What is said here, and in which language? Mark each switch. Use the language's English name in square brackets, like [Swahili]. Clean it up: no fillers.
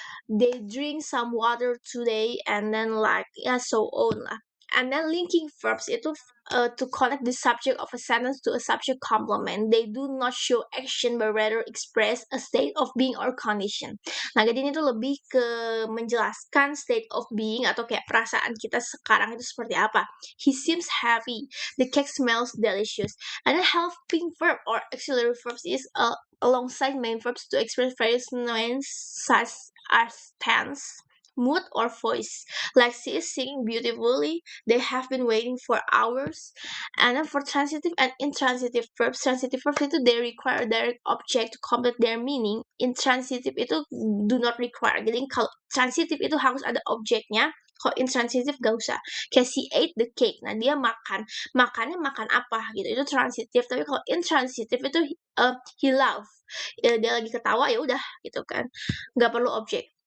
[English] They drink some water today, and then like so on lah. And then linking verbs itu to connect the subject of a sentence to a subject complement. They do not show action but rather express a state of being or condition. [Indonesian] Nah, jadi ini tuh lebih ke menjelaskan state of being atau kayak perasaan kita sekarang itu seperti apa. [English] He seems happy. The cake smells delicious. And then helping verb or auxiliary verbs is alongside main verbs to express various nouns such as tense, mood, or voice. Like she is singing beautifully, they have been waiting for hours. And then for transitive and intransitive verbs itu they require a direct object to complete their meaning. Intransitive itu do not require. [Indonesian] Jadi kalau transitive itu harus ada objeknya. Kalau intransitive gak usah. Kayak [English] she ate the cake. [Indonesian] Nah, dia makannya makan apa gitu. Itu transitive. Tapi kalau intransitive itu [English] he laugh. [Indonesian] Ya, dia lagi ketawa ya udah gitu kan. Nggak perlu objek.